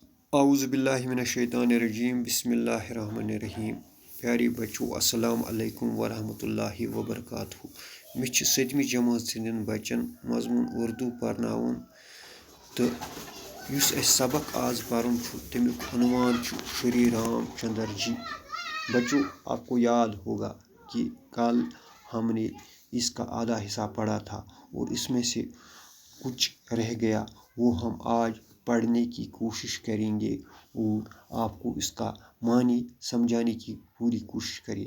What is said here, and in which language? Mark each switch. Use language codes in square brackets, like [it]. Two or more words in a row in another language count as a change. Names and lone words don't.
[ar] اعوذ باللہ من الشیطان الرجیم بسم اللہ الرحمن الرحیم. [ur] پیارے بچو [ar] السلام علیکم ورحمۃ اللہ وبرکاتہ. [ks] مےٚ چھِ 7مہِ جمٲژ ہٕنٛدٮ۪ن بچن مضموٗن اردوٗ پرناوُن تہٕ یُس اَسہِ سبق آز پرُن چھُ تمیُک عنوان چھُ شری رام چندر جی. [ur] بچو آپ کو یاد ہوگا کہ کل ہم نے اس کا آدھا حصہ پڑھا تھا اور اس میں سے کچھ رہ گیا، وہ ہم آج پڑھنے کی کوشش کریں گے اور آپ کو اس کا معنی سمجھانے کی پوری کوشش کریں.